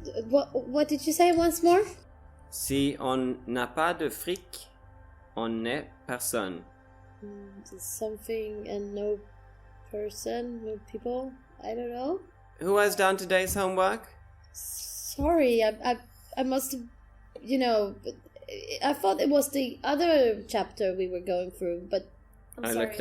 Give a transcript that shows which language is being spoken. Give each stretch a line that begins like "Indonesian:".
English: What did you say once more?
French: Si on n'a pas de fric, on n'est personne.
English: Something and no person, no people. I don't know. Who has done today's homework? Sorry, I must have, I thought it was the other chapter we were going through, but I'm sorry.